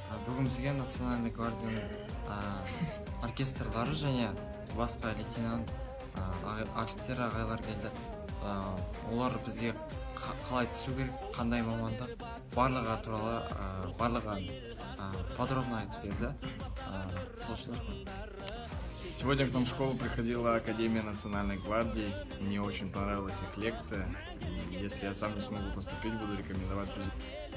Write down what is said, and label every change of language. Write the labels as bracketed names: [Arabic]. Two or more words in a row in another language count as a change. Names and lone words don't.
[Kazakh] Бүгін бізге национальный гвардияның оркестрлары және басқа лейтенант офицер ағайлар келді. Олар бізге қалай түсу керек, қандай мамандық, барлығы туралы подробно айтып берді. [Russian] Сегодня к нам в школу приходила Академия национальной гвардии. Мне очень понравилась их лекция. И если я сам не смогу поступить, буду рекомендовать друзьям.